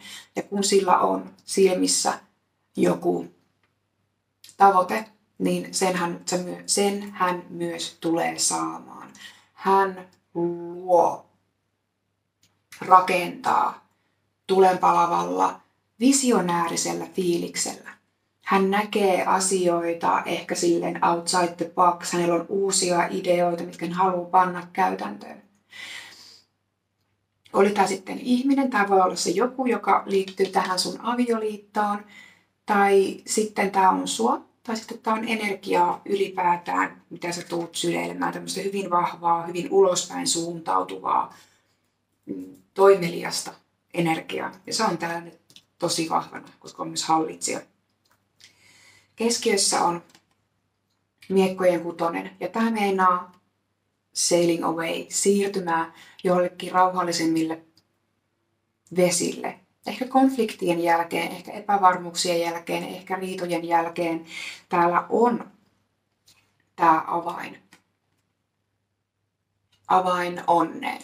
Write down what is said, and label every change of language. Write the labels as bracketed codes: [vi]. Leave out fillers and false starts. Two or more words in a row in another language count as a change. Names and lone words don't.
[fi] Ja kun sillä on silmissä joku tavoite, niin sen hän myös tulee saamaan. Hän luo, rakentaa tulenpalavalla, visionäärisellä fiiliksellä. Hän näkee asioita ehkä silleen [en] outside the box. [fi] Hänellä on uusia ideoita, mitkä hän haluaa panna käytäntöön. Oli tämä sitten ihminen, tämä voi olla se joku, joka liittyy tähän sun avioliittoon, tai sitten tämä on sua, tai sitten tämä on energiaa ylipäätään, mitä sä tuut syleilemään, tämmöistä hyvin vahvaa, hyvin ulospäin suuntautuvaa, toimeliasta energiaa. Ja se on täällä nyt tosi vahvana, koska on myös hallitsija. Keskiössä on miekkojen kutonen, ja tämä meinaa [en] sailing away, [fi] siirtymään jollekin rauhallisemmille vesille. Ehkä konfliktien jälkeen, ehkä epävarmuuksien jälkeen, ehkä riitojen jälkeen täällä on tämä avain onneen.